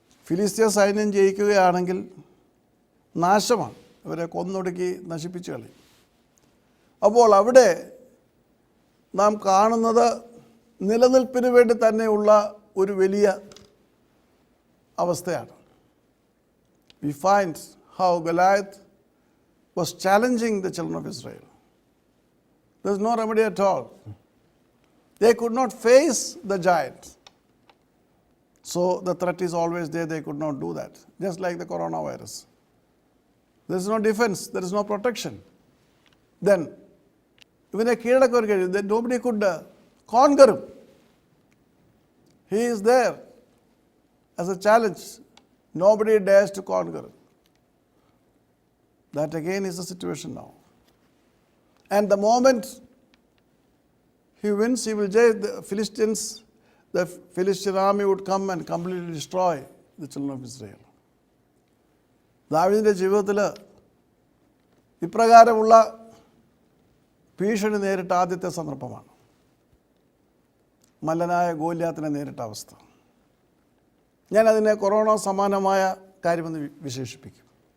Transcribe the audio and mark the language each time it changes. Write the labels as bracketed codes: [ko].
[ml] ഫിലിസ്തീയ സൈന്യം ജയിക്കുകയാണെങ്കിൽ നാശമാണ്, ഇവരെ കൊന്നൊടുക്കി നശിപ്പിച്ചു കളയും. അപ്പോൾ അവിടെ നാം കാണുന്നത് നിലനിൽപ്പിന് വേണ്ടി തന്നെയുള്ള ഒരു വലിയ അവസ്ഥയാണ്. [en] We find how Goliath was challenging the children of Israel. There is no remedy at all. They could not face the giant. So the threat is always there. They could not do that. Just like the coronavirus. There is no defense. There is no protection. Then, even a kidakkur, then nobody could conquer him. He is there as a challenge. Nobody dares to conquer him. That again is the situation now. And the moment he wins, he will judge the Philistines. The Philistine army would come and completely destroy the children of Israel. [ml] ദാവീദിൻ്റെ ജീവിതത്തിൽ ഇപ്രകാരമുള്ള ഭീഷണി നേരിട്ട ആദ്യത്തെ സന്ദർഭമാണ്. മല്ലനായ ഗോലിയാത്തിനെ നേരിട്ട അവസ്ഥ. ഞാനതിനെ കൊറോണ സമാനമായ കാര്യമെന്ന് വിശേഷിപ്പിക്കും.